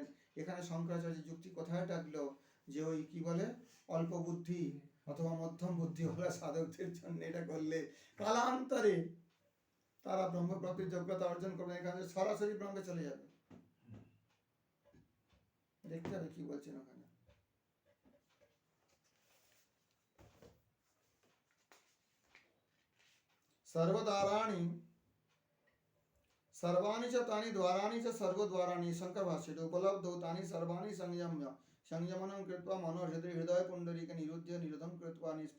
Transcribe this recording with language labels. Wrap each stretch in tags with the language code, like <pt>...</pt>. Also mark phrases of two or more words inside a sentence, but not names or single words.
<bn>এখানে শঙ্করাচার্য যুক্তি কোথায় ডাকলো যে ওই কি বলে অল্প বুদ্ধি অথবা মধ্যম বুদ্ধিওয়ালা সাধকদের জন্য এটা করলে কালান্তরে তারা ব্রহ্মপ্রাপ্তির যোগ্যতা অর্জন করবে, এখানে সরাসরি ব্রহ্মে চলে যাবে। দেখতে হবে কি বলছেন ওখানে।</bn> <sa>सर्वद्वाराणि सर्वाणि च तानि द्वाराणि च सर्वद्वाराणि, शंकर भाष्य उपलब्धो तानि सर्वाणि संयम्य संयमनं कृत्वा मनोहृदय हृदय पुंडरीक निरुद्य निरुद्धं कृत्वा</sa>